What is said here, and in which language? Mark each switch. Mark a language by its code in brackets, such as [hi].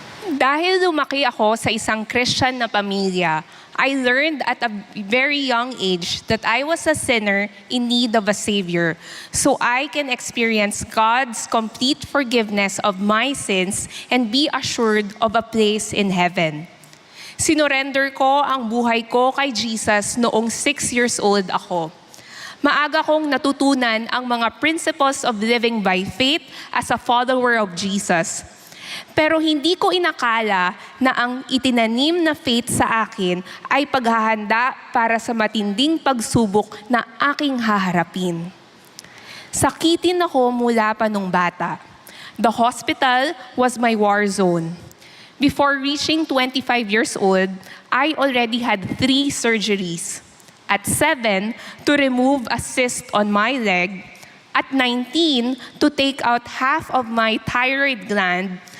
[tl] Dahil lumaki ako sa isang Christian na pamilya, [en] I learned at a very young age that I was a sinner in need of a Savior, so I can experience God's complete forgiveness of my sins and be assured of a place in heaven. [tl] Sinurrender ko ang buhay ko kay Jesus noong 6 years old ako. Maaga kong natutunan ang mga [en] principles of living by faith as a follower of Jesus. [tl] Pero hindi ko inakala na ang itinanim na faith sa akin ay paghahanda para sa matinding pagsubok na aking haharapin. Sakitin ako mula pa nung bata. [en] The hospital was my war zone. Before reaching 25 years old, I already had 3 surgeries. At 7, to remove a cyst on my leg. At 19, to take out half of my thyroid gland.